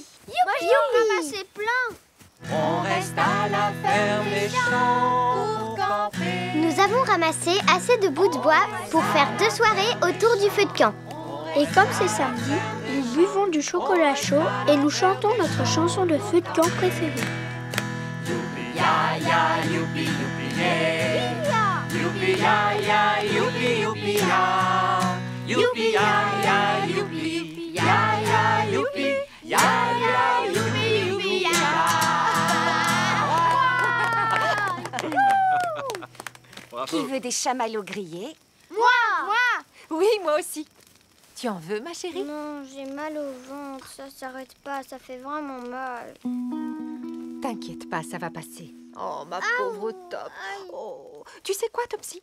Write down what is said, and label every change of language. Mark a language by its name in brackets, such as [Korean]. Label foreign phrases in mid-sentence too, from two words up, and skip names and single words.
[French] Moi, j'en ai ramassé plein. On reste à la ferme des champs pour camper. Nous avons ramassé assez de bouts de bois pour faire 2 soirées autour du feu de camp. Et comme c'est samedi, nous buvons du chocolat chaud et nous chantons notre chanson de feu de camp préférée. Ya ya youpi youpi yeah. Youpi ya ya youpi youpi ya. Youpi ya ya youpi ya ya youpi ya ya youpi youpi ya. Qui veut des chamallows grillés? Oui, moi aussi. Tu en veux, ma chérie? Non, j'ai mal au ventre, ça s'arrête pas, ça fait vraiment mal. T'inquiète pas, ça va passer. Oh, ma pauvre Top. Oh. Tu sais quoi, Topsy?